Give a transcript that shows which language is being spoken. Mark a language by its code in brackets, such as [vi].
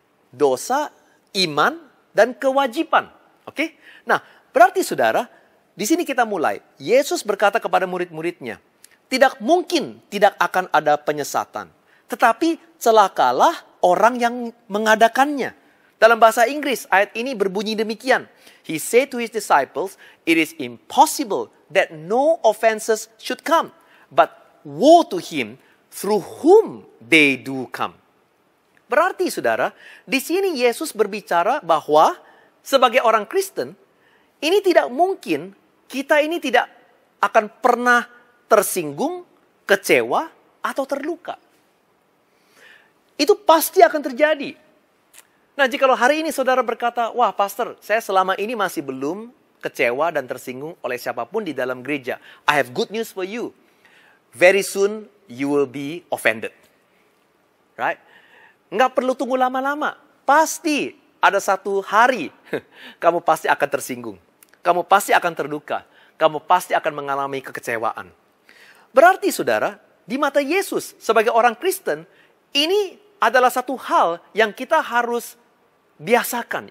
[id] Dosa, iman, dan kewajiban. Oke? Nah, berarti saudara, di sini kita mulai. Yesus berkata kepada murid-muridnya, tidak mungkin tidak akan ada penyesatan. Tetapi celakalah orang yang mengadakannya. Dalam bahasa Inggris, ayat ini berbunyi demikian. [en] He said to his disciples, it is impossible that no offenses should come. But woe to him through whom they do come. [id] Berarti saudara, di sini Yesus berbicara bahwa sebagai orang Kristen, ini tidak mungkin kita ini tidak akan pernah tersinggung, kecewa, atau terluka. Itu pasti akan terjadi. Nah, jikalau hari ini saudara berkata, wah pastor, saya selama ini masih belum kecewa dan tersinggung oleh siapapun di dalam gereja. [en] I have good news for you. Very soon you will be offended. Right? [id] Nggak perlu tunggu lama-lama. Pasti ada satu hari kamu pasti akan tersinggung. Kamu pasti akan terluka. Kamu pasti akan mengalami kekecewaan. Berarti saudara, di mata Yesus sebagai orang Kristen, ini adalah satu hal yang kita harus biasakan.